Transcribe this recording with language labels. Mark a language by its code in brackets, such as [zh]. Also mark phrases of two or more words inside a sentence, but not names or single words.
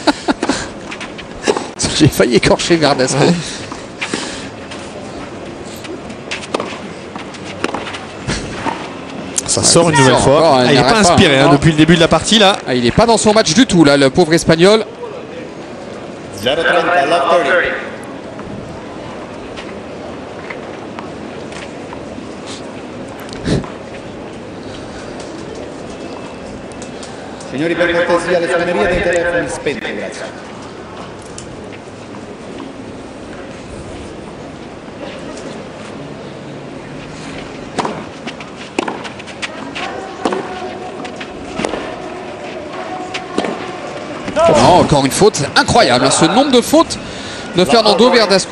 [fr] J'ai failli écorcher Verdasco. Ouais. Ça sort une nouvelle fois. Il n'est pas inspiré depuis le début de la partie là. Ah, il n'est pas dans son match du tout là, le pauvre Espagnol. 0-30, love 30. [it] Signori, per cortesia, le suonerie dei telefoni spenti, grazie. [fr] Oh, encore une faute incroyable, ce nombre de fautes de Fernando Verdasco.